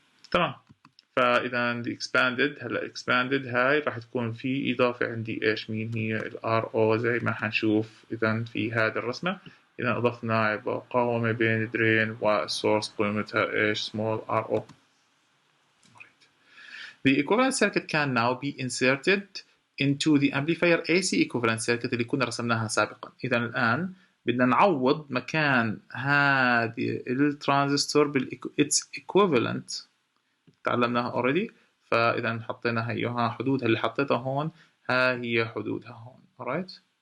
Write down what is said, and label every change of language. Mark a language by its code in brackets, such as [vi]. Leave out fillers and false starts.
[ar] تمام. فاذا [en] the expanded [ar] هلا [en] expanded [ar] هاي راح تكون في اضافه عندي ايش مين هي الار او زي ما حنشوف اذا في هذه الرسمه. اذا اضفنا مقاومه بين الدرين والسورس قيمتها ايش small r o. [en] The equivalent circuit can now be inserted into the amplifier AC equivalent circuit [ar] اللي كنا رسمناها سابقا. إذا الآن بدنا نعوض مكان هذه الترانزستور [en] its equivalent [ar] تعلمناها already. فإذا حطينا هي حدودها اللي حطيتها هون ها هي حدودها هون [en] alright.